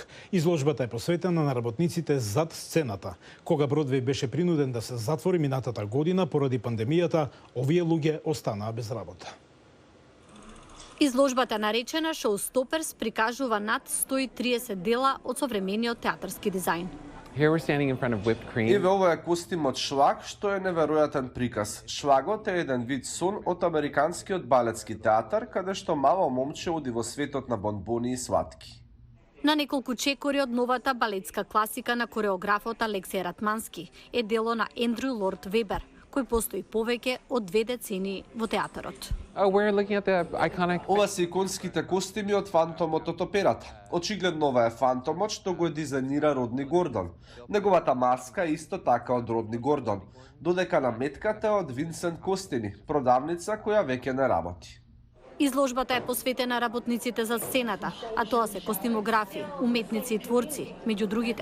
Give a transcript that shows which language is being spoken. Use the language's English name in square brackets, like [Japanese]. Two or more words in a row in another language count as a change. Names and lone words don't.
[Macedonian] Изложбата е посветена на работниците зад сцената. Кога Бродвеј беше принуден да се затвори минатата година поради пандемијата, овие луѓе останаа без работа. Изложбата наречена Showstoppers прикажува над 130 дела од современиот театарски дизајн. [English] Here we're standing in front of whipped cream. [Macedonian] Еве ова е костимот Шлаг, што е неверојатен приказ. Шлагот е еден вид сон од американскиот балетски театар, каде што мало момче оди во светот на бонбони и сватки. На неколку чекори од новата балетска класика на кореографот Алексеј Ратмански е дело на Ендрю Лорд Вебер, кој постои повеќе од 2 децении во театарот. [English] We're looking at the iconic. [Macedonian] Ова се иконските костими од Фантомот од операта. Очигледно ова е Фантомот што го дизајнира Родни Гордон. Неговата маска е исто така од Родни Гордон, додека наметката е од Винсент Костини, продавница која веќе не работи. Изложбата е посветена работниците за сцената, а тоа се костимографи, уметници и творци, меѓу другите.